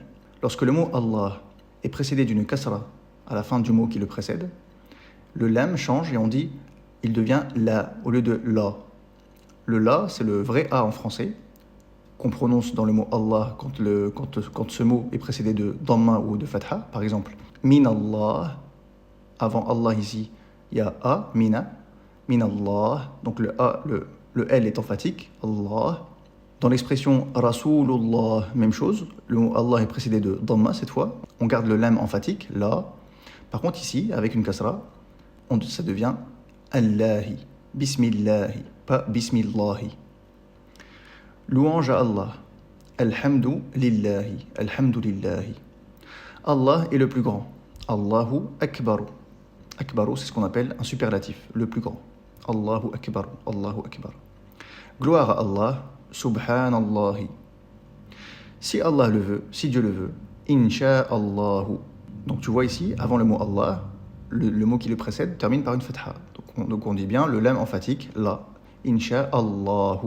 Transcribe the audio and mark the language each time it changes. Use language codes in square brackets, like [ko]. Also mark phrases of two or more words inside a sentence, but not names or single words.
[fr] Lorsque le mot Allah est précédé d'une kasra à la fin du mot qui le précède, le lam change et on dit, il devient la au lieu de la. Le la, c'est le vrai A en français, qu'on prononce dans le mot Allah quand ce mot est précédé de dhamma ou de fatha. Par exemple, [ar] من الله, [fr] avant Allah ici, il y a A, mina, [ar] من الله, [fr] donc le A, le L est emphatique, Allah. Dans l'expression Rasulullah, même chose, le mot Allah est précédé de dhamma cette fois, on garde le lam emphatique, la. Par contre ici, avec une kasra, ça devient Allahi, Bismillahi, pas Bismillahi. Louange à Allah. [ar] الحمد لله. الحمد لله. [fr] Allah est le plus grand. [ar] الله أكبر. Akbaru, [fr] c'est ce qu'on appelle un superlatif, le plus grand. [ar] الله أكبر. الله أكبر. [fr] Gloire à Allah. [ar] Subhanallahi. [fr] Si Allah le veut, si Dieu le veut, Insha'Allahu. Donc tu vois ici, avant le mot Allah, le mot qui le précède termine par une fatha. Donc on dit bien le lam emphatique, la. [ar] Insha'Allahu.